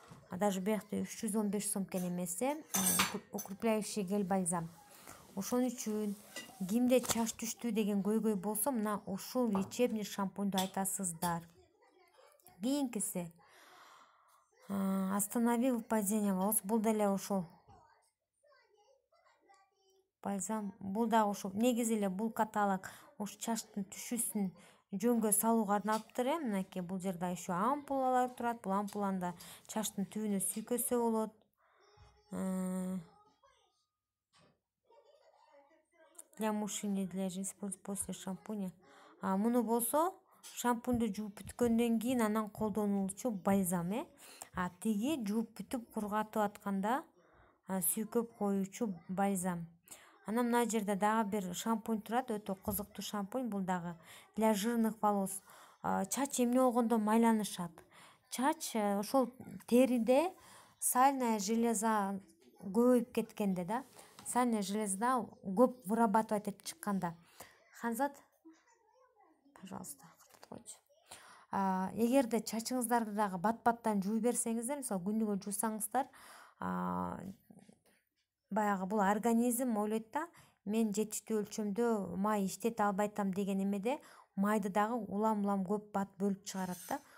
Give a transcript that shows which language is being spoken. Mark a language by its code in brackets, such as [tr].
[ky] Даже биякта 315 сом экен эмесе, [ru] укрепляющий гель бальзам. [ky] Ошон үчүн кимде чач түштү деген көйгөй болсо, мына ушул лечебный шампуньду айтасыздар. Кийинкиси [ru] останови выпадение волос. [ky] Бул деле ошол бальзам. Бул дагы ошол. Негизи эле бул каталог ушу чачтын түшүүсүн жөнгө салууга арналыптыр. Мынакей бул жерде еще ампулалар турат. Бул ампуланы чачтын түбүнө сүйкөсө болот. [ru] Для мужчин и для женщин использовать после шампуня. [ky] Муну болсо шампуньду жууп бүткөндөн кийин анан колдонулчу бальзам. Тиги жууп бүтүп кургатып атканда сүйкөп коюучу бальзам. Анан мына жерде дагы бир шампунь турат, өтө кызыктуу шампунь. Бул дагы [ru] для жирных волос. [ky] Чач эмне болгондо майланышат? Чач ошол териде сальная железа көбөйүп кеткенде да. Сальная железа көп вырабатывать этип чыкканда. Ханзат, пожалуйста, койчу. Эгерде чачыңыздарды дагы бат-баттан жууй берсеңиздер, мисалы күнүгө жуусаңыздар, баягы бул организм ойлойт да, мен жетиштүү өлчөмдө май иштете албайтам деген эмеде майды дагы улам көп бат бөлүп чыгарат да.